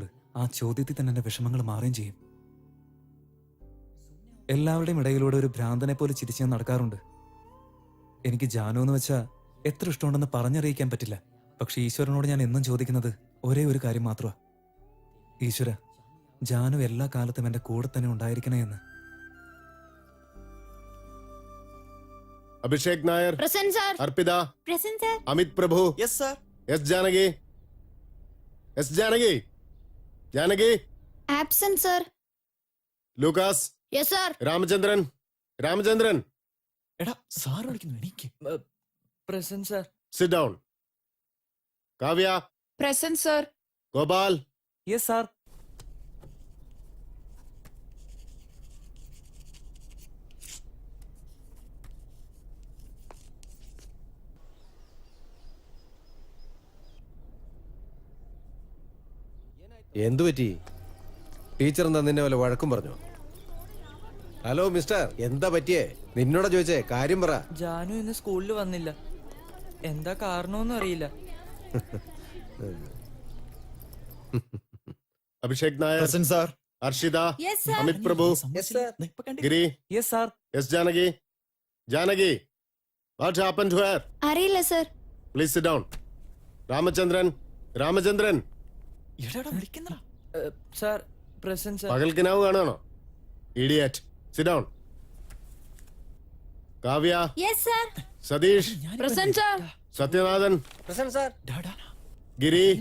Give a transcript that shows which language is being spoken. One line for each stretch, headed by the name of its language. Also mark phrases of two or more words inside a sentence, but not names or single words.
Malayalam: ആ ചോദ്യത്തിൽ തന്നെ എൻ്റെ വിഷമങ്ങൾ മാറുകയും ചെയ്യും. എല്ലാവരുടെയും ഇടയിലൂടെ ഒരു ഭ്രാന്തനെ പോലെ ചിരിച്ച് ഞാൻ നടക്കാറുണ്ട്. എനിക്ക് ജാനു എന്ന് വെച്ചാൽ എത്ര ഇഷ്ടമുണ്ടെന്ന് പറഞ്ഞറിയിക്കാൻ പറ്റില്ല. പക്ഷെ ഈശ്വരനോട് ഞാൻ എന്നും ചോദിക്കുന്നത് ഒരേ ഒരു കാര്യം മാത്രമാണ്. ഈശ്വര, ജാനു എല്ലാ കാലത്തും എൻ്റെ കൂടെ തന്നെ ഉണ്ടായിരിക്കണേ എന്ന്. अभिषेक नायर,
English: Present sir.
Malayalam: अर्पिता,
English: Present sir.
Malayalam: अमित प्रभु,
English: Yes sir.
Malayalam: एस जानकी, एस जानकी, जानकी,
English: Absent sir.
Malayalam: लूकास,
English: Yes sir.
Malayalam: रामचंद्रन, रामचंद्रन, എടാ സാർ വിളിക്കുന്നു, എനിക്ക്
English: present sir. Sit down. काव्या, Present sir.
Malayalam: गोपाल,
English: Yes sir.
Malayalam: എന്തു പറ്റി? ടീച്ചർ എന്താ നിന്നെ വല്ല വഴക്കും പറഞ്ഞു? ഹലോ മിസ്റ്റർ, എന്താ പറ്റിയേ? നിന്നോടാ ചോദിച്ചേ, കാര്യം പറ. ജാനു ഇന്ന് സ്കൂളിൽ വന്നില്ല. എന്താ കാരണമൊന്നും അറിയില്ല. अभिषेक नायर,
English: Present sir.
Malayalam: अर्शिता,
English: Yes sir.
Malayalam: अमित प्रभु, गिरी,
English: Yes sir.
Malayalam: एस जानकी, जानकी,
English: what happened to her?
Malayalam: അറിയില്ല സർ.
English: Please sit down.
Malayalam: रामचंद्रन, रामचंद्रन, എടാ വിളിക്കുന്നടാ. സർ
English: present sir.
Malayalam: പകൽ കിനാവ് കാണുകയാണോ?
English: Idiot. Sit down.
Malayalam: കാവ്യ,
English: Yes sir.
Malayalam: സതീഷ്,
English: Present sir.
Malayalam: സത്യനാഥൻ, ഡാ, ഗിരി,